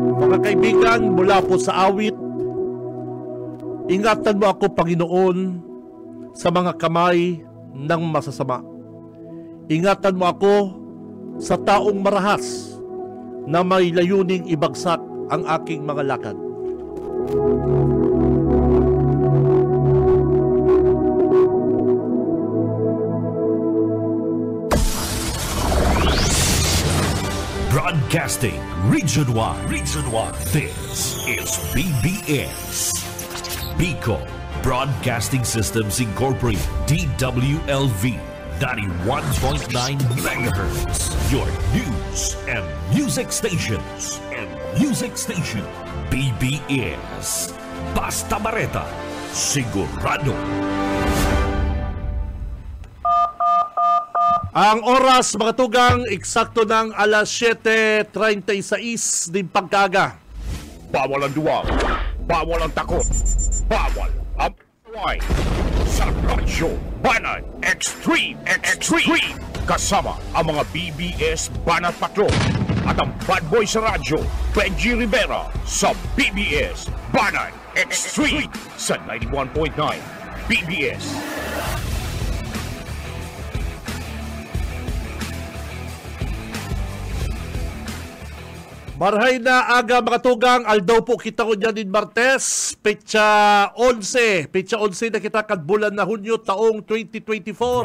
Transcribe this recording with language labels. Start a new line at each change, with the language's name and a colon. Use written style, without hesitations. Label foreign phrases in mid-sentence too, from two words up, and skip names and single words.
Filipino: mga kaibigan, mula po sa awit, ingatan mo ako, Panginoon, sa mga kamay ng masasama. Ingatan mo ako sa taong marahas na may layuning ibagsak ang aking mga lakad.
English: Broadcasting Region 1. This is BBS. Bicol Broadcasting Systems Incorporated. DWLV 91.9 megahertz. Your news and music stations.
Bikol: BBS. Basta Bareta. Sigurado. Ang oras, mga tugang, eksakto ng alas 7:36 din pagkaga. Bawal ang duwag, bawal ang takot, bawal ang paway. Sa Radyo Banat Extreme.
Filipino: Kasama ang mga BBS Banat Patrol at ang
English: bad boy
Filipino: sa radyo, Benji Rivera, sa BBS Banat Extreme sa 91.9 BBS.
Bikol: Marhay na aga, mga tugang, aldaw po kita ko dyan din Martes, petsa 11 na kita kadbulan na Hunyo taong 2024.